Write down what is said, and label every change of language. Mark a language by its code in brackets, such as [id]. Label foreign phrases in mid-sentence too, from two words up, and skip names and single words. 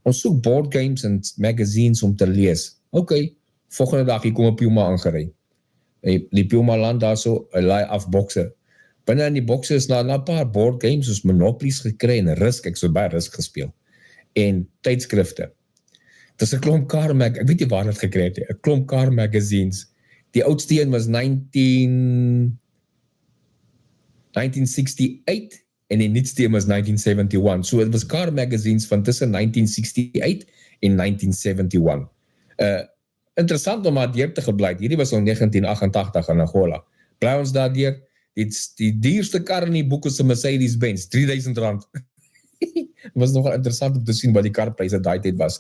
[af] Ons sê vir hom, ons soek [en] board games [af] en magazines om te lees, okay, Volgende dag, hier kom 'n Puma aangery. Die Puma land daar so, hy laai af bokse. Binne in die bokse is na 'n paar [en] board games, [af] soos Monopolies gekry en Risk, ek so baie Risk gespeel. En tydskrifte. Dis 'n klomp car ek weet nie waar dit gekry het nie, 'n klomp [en] car magazines. [af] Die oudste een was 1968 en die nuutste een was 1971. So dit was [en] car magazines [af] van tussen 1968 en 1971. Interessant om maar deur te gebly. Hierdie was in 1988 in Angola. Bly ons daar deur. Die duurste kar in die boek is 'n Mercedes-Benz, R3000. Het was nogal interessant om te sien wat die karpryse daai tyd was.